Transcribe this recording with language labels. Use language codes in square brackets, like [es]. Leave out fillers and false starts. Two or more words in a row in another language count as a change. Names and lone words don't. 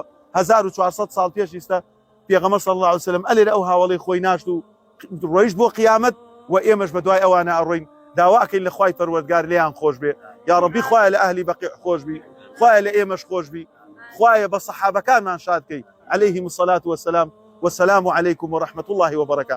[ckb] 1400 ساڵ پێش ئێستا پێغەمبەر [ar] صلی الله علیه وسلم [ckb] ئەلێرە ئەو هاوڵەی خۆی ناشت و ڕۆیشت بۆ قیامەت و ئێمەش بە دوای ئەوانە ئەڕۆین. داواکەین لە خوای پەروەردگار لێیان خۆش بێ. یا ڕەبی خوایە لە ئەهلی بەقیع خۆش بی، خوایە لە ئێمەش خۆش بی، خوایە بە سەحابەکانمان شاد کەی [ar] عليهم الصلاة والسلام. والسلام عليكم ورحمة الله وبركاته.